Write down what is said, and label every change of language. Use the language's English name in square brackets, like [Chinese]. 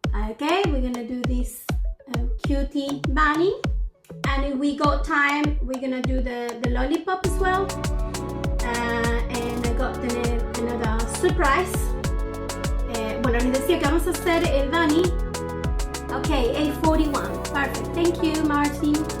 [English] Okay, we're gonna do this cutie bunny, and if we got time we're gonna do the lollipop as well, and I got another surprise. [Spanish] Bueno, les decía que vamos a hacer el bunny. [English] Okay, 8:41, perfect, thank you Martin.